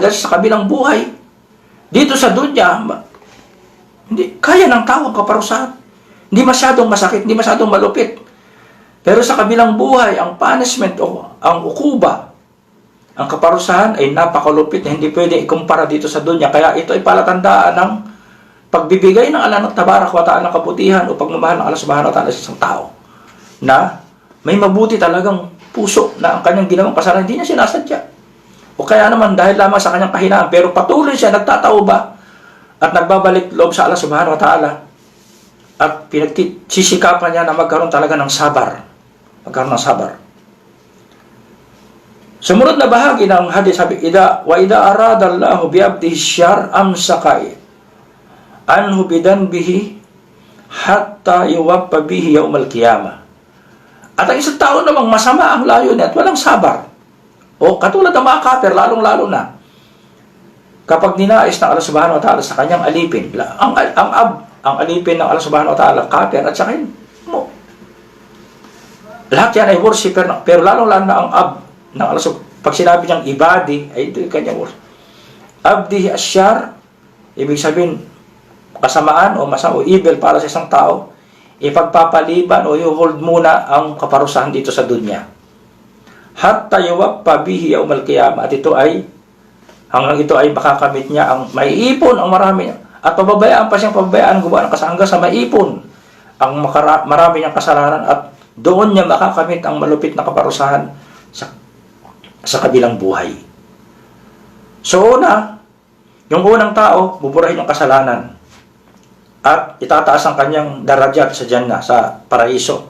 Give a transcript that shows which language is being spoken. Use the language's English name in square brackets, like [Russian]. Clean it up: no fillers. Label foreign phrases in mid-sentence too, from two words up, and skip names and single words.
[Filipino] Dahil sa kabilang buhay, dito sa dunya, hindi, kaya ng tao ang kaparusahan. Hindi masyadong masakit, hindi masyadong malupit. Pero sa kabilang buhay, ang punishment o ang ukuba, ang kaparusahan ay napakalupit na hindi pwede ikumpara dito sa dunya. Kaya ito ay palatandaan ng pagbibigay ng Allah ng [Arabic] تبارك وتعالى [Filipino] ng kabutihan o pagmamahal ng Allah [Arabic] سبحانه وتعالى [Filipino] sa isang tao na may mabuti talagang puso na ang kanyang ginawang kasalanan hindi niya sinasadya. O kaya naman dahil lamang sa kanyang kahinaan pero patuloy siya nagtatauba at nagbabalik loob sa Allah [Arabic] سبحانه وتعالى [Filipino] at pinagsisikapan niya na magkaroon talaga ng sabar. Magkaroon ng sabar. Sumunod na bahagi ng hadis sabi, [Arabic] إذا أراد الله بعبده الشر أمسك عنه بذنبه حتى يوافى به يوم القيامة. [Filipino] At ang isang tao namang masama ang layo niya at walang sabar. O katulad ng mga kafir, lalong-lalo na kapag ninais ng Allah [Arabic] سبحانه وتعالى [Filipino] sa kanyang alipin, ang alipin ng Allah [Arabic] سبحانه وتعالى, [Filipino] kafir at saka mo. Lahat yan ay worshiper, pero lalong-lalo na ang ab ng [Arabic] الله سبحانه. [Filipino] Pag sinabi niyang ibadi, ay ito yung kanyang worship. [Arabic] عبدي الشر, [Filipino] ibig sabihin, kasamaan o masama o evil para sa isang tao, ipagpapaliban o i-hold muna ang kaparusahan dito sa dunya. [Arabic] حتى يوافى به يوم القيامة. [Filipino] At ito ay, hanggang ito ay makakamit niya ang maiipon ang marami at pababayaan pa siyang pababayaan gumawa ng kasalanan hanggang sa maiipon ang marami niyang kasalanan at doon niya makakamit ang malupit na kaparusahan sa kabilang buhay. So yung unang tao, buburahin yung kasalanan at itataas ang kanyang darajat sa Jannah, sa paraiso.